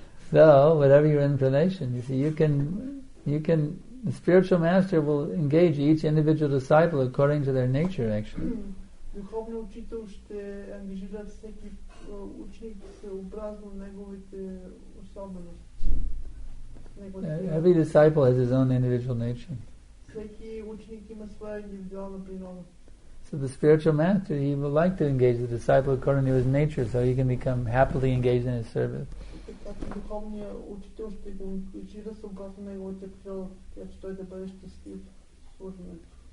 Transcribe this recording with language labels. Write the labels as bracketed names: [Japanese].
[English] So, whatever your inclination, you see, you can The spiritual master will engage each individual disciple according to their nature, actually. [Bulgarian] Духовният учител ще ангажира всеки ученик съобразно неговите особености. [English] Every disciple has his own individual nature. [Bulgarian] Всеки ученик има своя индивидуална природа. [English] So the spiritual master, he will like to engage the disciple according to his nature, so he can become happily engaged in his service. [Bulgarian] Така че духовният учител ще го ангажира съобразно неговата природа, така че той да бъде щастлив в служенето.